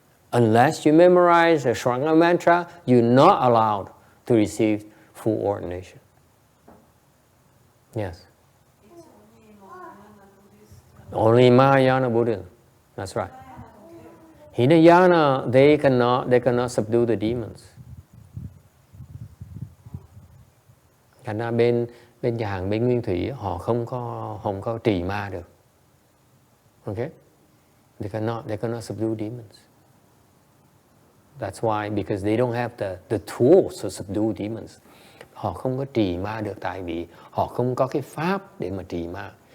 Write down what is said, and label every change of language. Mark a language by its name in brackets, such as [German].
[English] Unless you memorize the Shurangama mantra, you're not allowed to receive full ordination. Yes. It's only Mahayana Buddhist. Only Mahayana Buddhism. That's right. Hinayana, they cannot subdue the demons. [Vietnamese] Thành ra bên nhà hàng, bên Nguyên Thủy họ không có trì ma được. [English] Okay? They cannot subdue demons. That's why, because they don't have the tools to subdue demons. [Vietnamese] Họ không có trì ma được tại vì họ không có cái pháp để mà trì ma.